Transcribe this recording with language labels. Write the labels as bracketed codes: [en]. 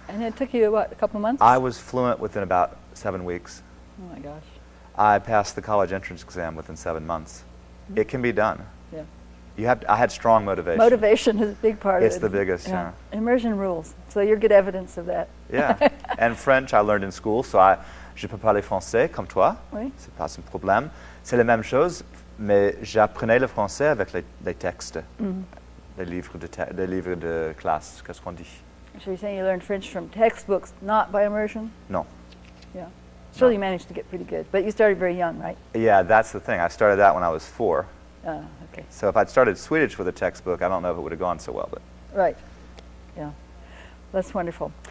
[en] And it took you, what, a couple months? I was fluent within about 7 weeks. Oh my gosh. I passed the college entrance exam within 7 months. It can be done. Yeah. I had strong motivation. Motivation is a big part of it. It's the biggest, yeah. Immersion rules. So you're good evidence of that. Yeah. And French, I learned in school, so [fr] je peux parler français comme toi. Oui. C'est pas un problème. C'est la même chose, mais j'apprenais le français avec les textes, les livres de classe, qu'est-ce qu'on dit? [en] So you're saying you learned French from textbooks, not by immersion? No. Yeah. Still, you managed to get pretty good, but you started very young, right? Yeah, that's the thing. I started that when I was 4. Okay. So if I'd started Swedish with a textbook, I don't know if it would have gone so well. But right. Yeah. That's wonderful.